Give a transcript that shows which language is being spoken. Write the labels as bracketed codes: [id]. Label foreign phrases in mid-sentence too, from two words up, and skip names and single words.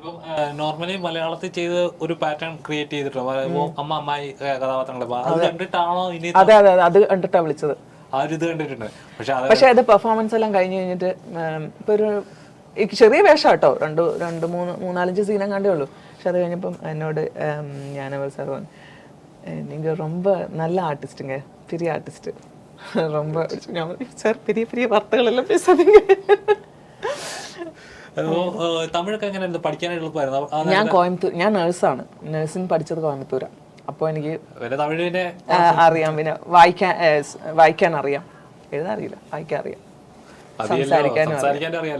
[ml] ഇപ്പം നോർമലി മലയാളത്തിൽ ചെയ്ത് ഒരു പാറ്റേൺ ക്രിയേറ്റ് ചെയ്തിട്ടുണ്ട്, അമ്മ അമ്മായി കഥാപാത്രങ്ങളെ. അത് കണ്ടിട്ടാണോ ഇനി? അതെ അതെ, അത് കണ്ടിട്ടാ വിളിച്ചത്. ആ ഒരു ഇത് കണ്ടിട്ടുണ്ട്. പക്ഷെ അത് പെർഫോമൻസ് എല്ലാം കഴിഞ്ഞ് കഴിഞ്ഞിട്ട് ഇപ്പൊ ഒരു ചെറിയ വേഷം കേട്ടോ, മൂന്നാലഞ്ച് സീനം കണ്ടേ ഉള്ളൂ. പക്ഷെ അത് കഴിഞ്ഞപ്പം എന്നോട് [ta] ஞானவர் சார் நீங்கள் ரொம்ப நல்ல ஆர்டிஸ்ட்டுங்க, பெரிய ஆர்டிஸ்ட், ரொம்ப சார் பெரிய பெரிய வார்த்தைகளெல்லாம் பேசாதீங்க. [ml] തമിഴൊക്കെ എങ്ങനെ പഠിക്കാനായിട്ട് എളുപ്പമായിരുന്നു? ഞാൻ കോയമ്പത്തൂർ, ഞാൻ നേഴ്സാണ്, നേഴ്സിംഗ് പഠിച്ചത് കോയമ്പത്തൂരാണ്. അപ്പോൾ എനിക്ക് തമിഴിനെ അറിയാം, പിന്നെ വായിക്കാൻ അറിയാം, എഴുതാൻ അറിയില്ല, വായിക്കാൻ അറിയാം, സംസാരിക്കാനും അറിയാം.